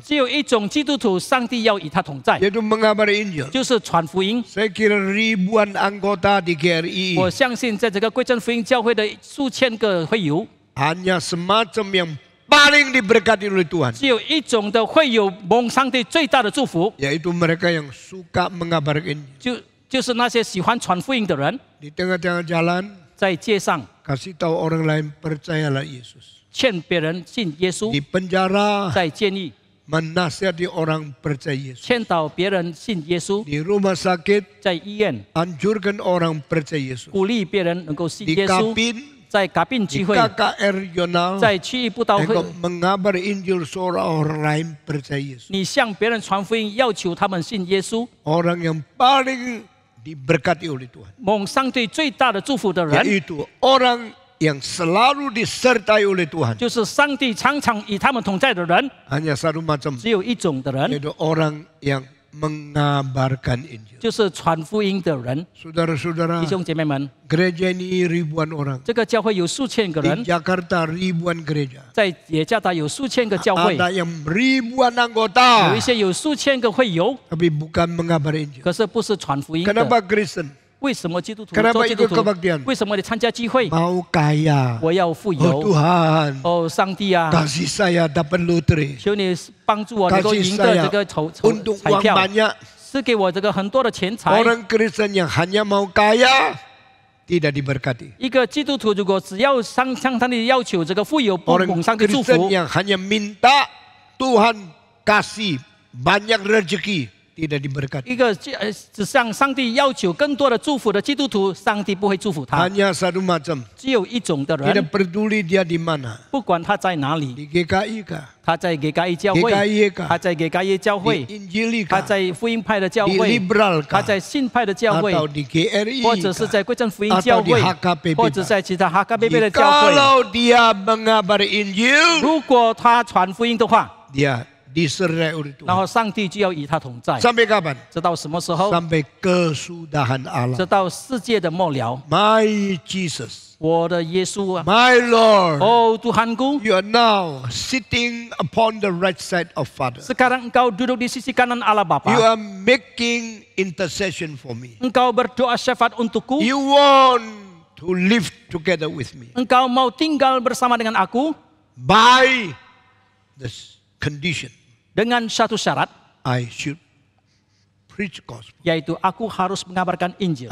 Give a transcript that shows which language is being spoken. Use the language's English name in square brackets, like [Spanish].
[Chinese] 只有一种基督徒，上帝要与他同在， [Indonesian] yaitu mengabari Injil. [Chinese] 就是传福音。 [Indonesian] Saya kira ribuan anggota di GRI [Chinese] 我相信，在这个归正福音教会的数千个会友， [Indonesian] hanya semacam yang paling diberkati oleh Tuhan, [Chinese] 只有一种的会友蒙上帝最大的祝福， [Indonesian] yaitu mereka yang suka mengabarkan Injil. [Chinese] 就是那些喜欢传福音的人， [Indonesian] Di tengah-tengah jalan [Chinese] 在街上 [Indonesian] kasih tahu orang lain percayalah Yesus. [Chinese] 劝别人信耶稣， [Indonesian] Di penjara [Chinese] 在监狱 [Indonesian] menasihati orang percaya Yesus. [Chinese] 劝导别人信耶稣， [Indonesian] Di rumah sakit [Chinese] 在医院 [Indonesian] anjurkan orang percaya Yesus. [Chinese] 鼓励别人能够信 [Indonesian] Di [Chinese] 耶稣， [Indonesian] Kapin, [Chinese] 在嘎宾 [Indonesian] di [Chinese] 聚会， [Indonesian] KKR regional, [Chinese] 在区域布道会 [Indonesian] engkau， mengabar Injil seorang orang lain percaya Yesus. [Chinese] 你向别人传福音，要求他们信耶稣， [Indonesian] Orang yang paling diberkati oleh Tuhan, [Chinese] 蒙上帝最大的祝福的人， [Indonesian] yaitu orang yang selalu disertai oleh Tuhan. [Chinese] 就是上帝常常与他们同在的人。 [Indonesian] Hanya satu macam, [Chinese] 只有一种的人， [Indonesian] yaitu orang yang mengabarkan Injil. [Chinese] 就是传福音的人。 [Indonesian] Saudara-saudara, [Chinese] 弟兄姐妹们， [Indonesian] gereja ini ribuan orang. [Chinese] 这个教会有数千个 [Indonesian] Di [Chinese] 人， [Indonesian] Jakarta ribuan gereja. [Chinese] 在耶加达有数千个教会， [Indonesian] Ada yang ribuan [Chinese] 有 [Indonesian] anggota, [Chinese] 一些有数千个会友， [Indonesian] tapi bukan mengabar Injil. [Chinese] 可是不是传福音的。 [Indonesian] Kenapa Kristen? [Chinese] 为什么基督徒 [Indonesian] Kenapa [Chinese] 做基督 [Indonesian] ikut [Chinese] 徒 [Indonesian] kebaktian?？ [Chinese] 为什么你参加聚会？ [Indonesian] Mau kaya. [Chinese] 我要富 [Indonesian] Oh [Chinese] 有。 [Indonesian] Tuhan, [Chinese] 哦，上帝啊， [Indonesian] kasih saya dapat lotre. [Chinese] 求你帮助我能够 [Indonesian] Kasih [Chinese] 赢得 [Indonesian] saya [Chinese] 这个 [Indonesian] untuk [Chinese] 彩 [Indonesian] uang [Chinese] 票， [Indonesian] banyak. [Chinese] 赐给我这个很多的钱财。 [Indonesian] Orang Kristen yang hanya mau kaya tidak diberkati. [Chinese] 一个基督徒如果只要向上帝要求这个富有，不 [Indonesian] Orang [Chinese] 蒙上帝祝 [Indonesian] Kristen [Chinese] 福， [Indonesian] yang hanya minta Tuhan kasih banyak rezeki tidak diberkati. [Chinese] 一个只向上帝要求更多的祝福的基督徒，上帝不会祝福他。 [Indonesian] Hanya satu macam. [Chinese] 只有一种的 [Indonesian] Tidak [Chinese] 人， [Indonesian] peduli dia di mana. [Chinese] 不管他在哪里， [Indonesian] Di GKI kah? [Chinese] 他在给该教会， [Indonesian] GKI [Chinese] 他 [Indonesian] kah? [Chinese] 在给该业教 [Indonesian] Di [Chinese] 会， [Indonesian] Injili [Chinese] 他 [Indonesian] kah? [Chinese] 在福音派的教 [Indonesian] Di [Chinese] 会， [Indonesian] liberal [Chinese] 他 [Indonesian] kah? [Chinese] 在信派的教会， [Indonesian] Atau di GRI [Chinese] 或者是 [Indonesian] kah? [Chinese] 在归正福音教 [Indonesian] Atau di [Chinese] 会， [Indonesian] HKBP [Chinese] 或者 [Indonesian] kah? [Chinese] 在其他哈嘎贝贝的教会。 [Indonesian] Kalau dia mengabar Injil, [Chinese] 如果他传福音的话， [Indonesian] dia disertai oleh [Chinese] 然 [Indonesian] Tuhan. [Chinese] 后上帝就要与他同在， [Indonesian] Sampai kapan? [Chinese] 直到什么时候？ [Indonesian] Sampai kesudahan [Chinese] 直 [Indonesian] Allah. [Chinese] 到世界的末了。 [English] My Jesus, [Chinese] 我的耶稣啊， [English] my Lord, [Chinese] 哦，Tuhanku， [English] you are now sitting upon the right side of Father. [Indonesian] sekarang engkau duduk di sisi kanan Allah [English] You [Indonesian] Bapa. [English] are making intercession for me. [Indonesian] Engkau berdoa syafaat untukku. [English] You want to live together with me. [Indonesian] Engkau mau tinggal bersama dengan aku [English] By this condition, [Indonesian] dengan satu syarat, [English] I should preach gospel. [Indonesian] yaitu aku harus mengabarkan Injil.